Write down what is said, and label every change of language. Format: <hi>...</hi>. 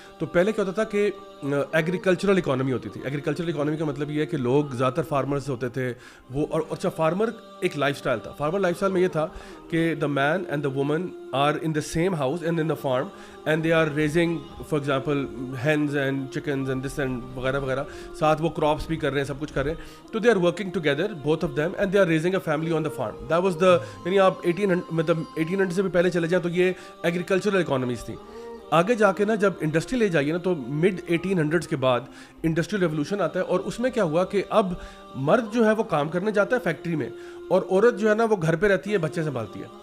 <ur>تو پہلے کیا ہوتا تھا کہ ایگریکلچرل اکانومی ہوتی تھی. ایگریکلچرل اکانومی کا مطلب یہ ہے کہ لوگ زیادہ تر فارمرز ہوتے تھے وہ, اور اچھا فارمر ایک لائف اسٹائل تھا. فارمر لائف اسٹائل میں یہ تھا کہ</ur> <en>the man and the woman are in the same house and in the farm and they are raising for example hens and chickens and this and</en> <ur>وغیرہ وغیرہ, ساتھ وہ کراپس بھی کر رہے ہیں,</ur> <en>سب کچھ کر رہے ہیں. تو they are working together both of them and they are raising a family on the farm. That was the,</en> <ur>یعنی آپ 1800 سے بھی پہلے چلے جائیں تو یہ ایگریکلچرل اکانومیز تھی. آگے جا کے نا جب انڈسٹری لے جائیے نا تو مڈ 1800s کے بعد انڈسٹریل ریولوشن آتا ہے, اور اس میں کیا ہوا کہ اب مرد جو ہے وہ کام کرنے جاتا ہے فیکٹری میں, اور عورت جو ہے نا وہ گھر پہ رہتی ہے, بچے سنبھالتی ہے.</ur>